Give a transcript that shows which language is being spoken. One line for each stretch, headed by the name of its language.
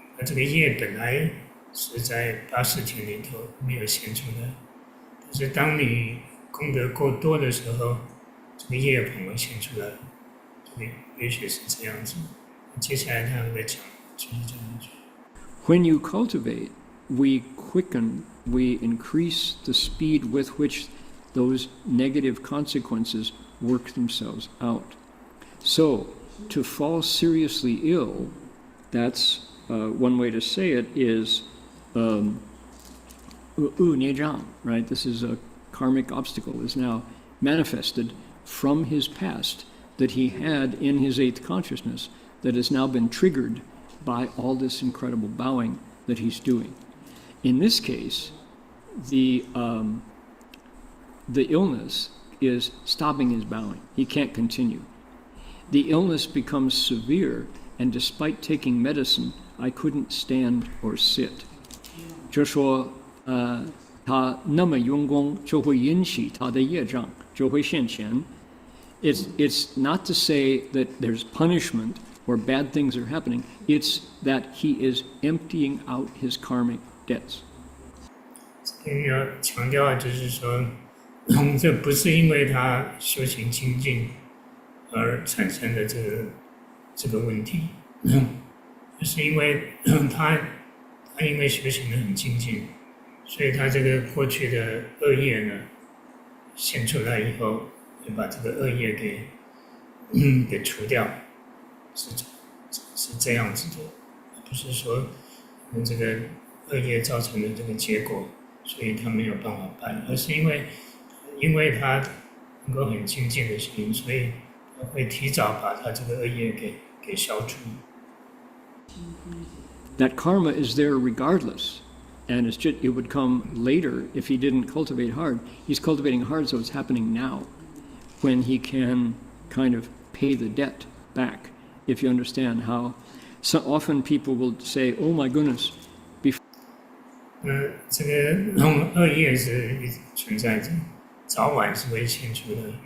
Chinese: 那这个业本来是在80天里头没有显出来，但是当你功德够多的时候，这个业捧会显出来。这个也许是这样子。接下来他会讲，就是这样子。
English: When you cultivate, we quicken, we increase the speed with which those negative consequences work themselves out. So, to fall seriously ill, that's one way to say it is nejang, right? This is a karmic obstacle, is now manifested from his past that he had in his eighth consciousness that has now been triggered by all this incredible bowing that he's doing. In this case, the illness is stopping his bowing. He can't continue. The illness becomes severe, and despite taking medicine, I couldn't stand or sit.
Chinese: 就说他那么用功就会引起他的业障就会现前
English: It's not to say that there's punishment or bad things are happening. It's that he is emptying out his karmic debts.
Chinese: 要强调就是说，这不是因为他修行精进而产生的这个问题，就是因为他因为修行的很精进，所以他这个过去的恶业呢现出来以后，会把这个恶业给除掉，是这样子的，不是说这个恶业造成的这个结果，所以他没有办法办，而是因为他能够很精进的心，所以他会提早把他这个恶业给消除。
English: That karma is there regardless, and it would come later if he didn't cultivate hard. He's cultivating hard, so it's happening now, when he can kind of pay the debt back. If you understand how, so often people will say, "Oh my goodness."
Chinese: 这个恶业是一直存在着，早晚是会现出的。